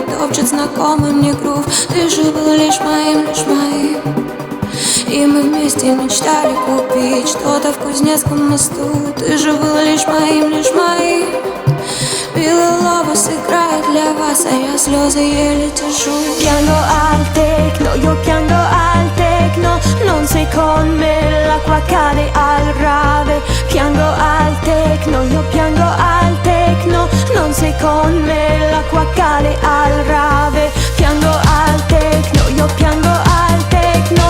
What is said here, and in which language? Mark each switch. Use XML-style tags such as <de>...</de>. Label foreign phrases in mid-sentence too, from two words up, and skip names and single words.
<ru>Топчет знакомый мне грув. Ты же был лишь моим, лишь моим. И мы вместе мечтали купить что-то в Кузнецком мосту. Ты же был лишь моим, лишь моим. Billy Lobos играет для вас, а я слезы еле держу.</ru> <it>Piango al techno, io piango al techno. Non sei con me, l'acqua cade al rave. Piango al techno, io piango al techno. Non sei con me, l'acqua cade al rave. Piango al techno, io piango al techno.</it>